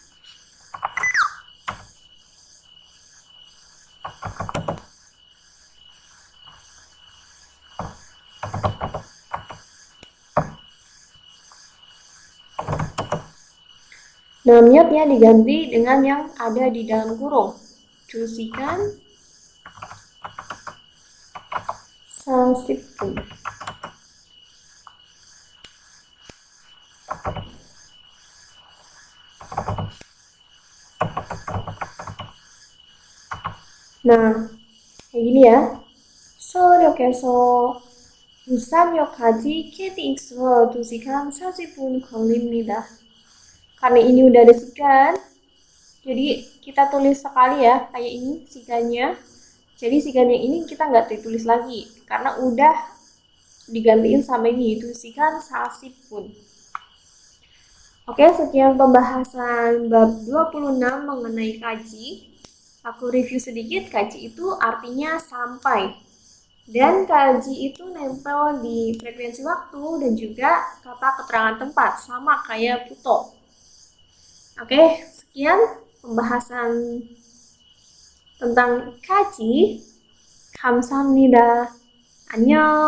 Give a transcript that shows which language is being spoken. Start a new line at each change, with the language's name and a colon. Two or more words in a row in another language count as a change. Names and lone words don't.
Indonesian: Nah, miotnya diganti dengan yang ada di dalam kurung.
Korean: 2시간 40분.
Indonesian: Nah, kayak gini ya.
Korean: 서울역에서 부산역까지 KTX로 2시간 40분 걸립니다.
Indonesian: Karena ini udah ada sigan, jadi kita tulis sekali ya, kayak ini sigannya. Jadi sigannya ini kita nggak ditulis lagi, karena udah digantiin sama ini, itu
Korean: 시간 40분.
Indonesian: Oke, sekian pembahasan bab 26 mengenai kaji. Aku review sedikit, kaji itu artinya sampai. Dan kaji itu nempel di frekuensi waktu dan juga kata keterangan tempat, sama kayak puto. Oke, sekian pembahasan tentang kaji.
Korean: 감사합니다. 안녕.